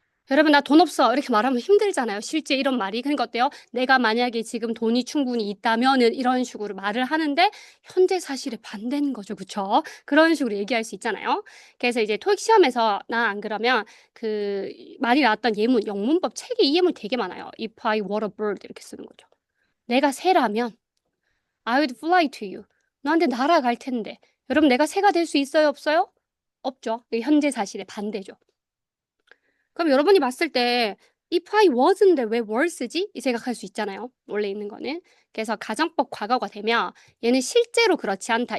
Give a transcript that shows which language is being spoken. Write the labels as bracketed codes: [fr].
[ko] 여러분, 나 돈 없어. 이렇게 말하면 힘들잖아요. 실제 이런 말이. 그러니까 어때요? 내가 만약에 지금 돈이 충분히 있다면은 이런 식으로 말을 하는데 현재 사실에 반대는 거죠. 그쵸? 그런 식으로 얘기할 수 있잖아요. 그래서 이제 토익 시험에서 나 안 그러면 그 많이 나왔던 예문, 영문법 책에 이 예문 되게 많아요. [en] If I were a bird [ko] 이렇게 쓰는 거죠. 내가 새라면 [en] I would fly to you. [ko] 너한테 날아갈 텐데. 여러분, 내가 새가 될 수 있어요? 없어요? 없죠. 이게 현재 사실의 반대죠. 그럼 여러분이 봤을 때 [en] if I was [ko] 인데 왜 were 쓰지? 이 생각할 수 있잖아요. 원래 있는 거는. 그래서 가정법 과거가 되면 얘는 실제로 그렇지 않다.